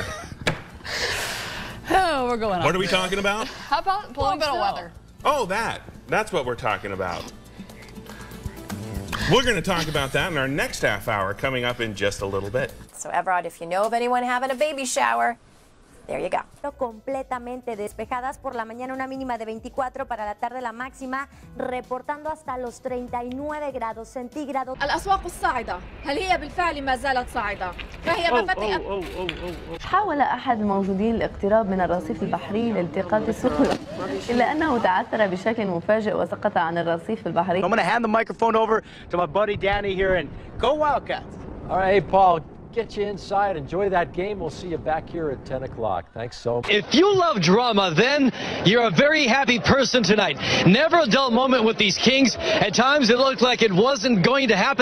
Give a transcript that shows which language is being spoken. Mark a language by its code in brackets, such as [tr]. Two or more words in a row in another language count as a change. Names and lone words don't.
[en] Oh, we're going on. What are we talking about? How about blowing bit of weather? Oh, that's what we're talking about. We're going to talk about that in our next half hour coming up in just a little bit. So, Everard, if you know of anyone having a baby shower, There you go. [es] Completamente despejadas por la mañana, una mínima de 24, para la tarde la máxima reportando hasta los 39 grados centígrados. [ar] الأسواق الصاعدة هل هي بالفعل ما زالت صاعدة؟ فهي مفاتيح. حاول أحد الموجودين الاقتراب من الرصيف البحري لالتقاط السخونة إلا أنه تعثر بشكل مفاجئ وسقط عن الرصيف البحري. [en] I'm going to hand the microphone over to my buddy Danny here and go Wildcats. All right, hey, Paul, get you inside. Enjoy that game. We'll see you back here at 10 o'clock. Thanks so much. If you love drama, then you're a very happy person tonight. Never a dull moment with these Kings. At times it looked like it wasn't going to happen.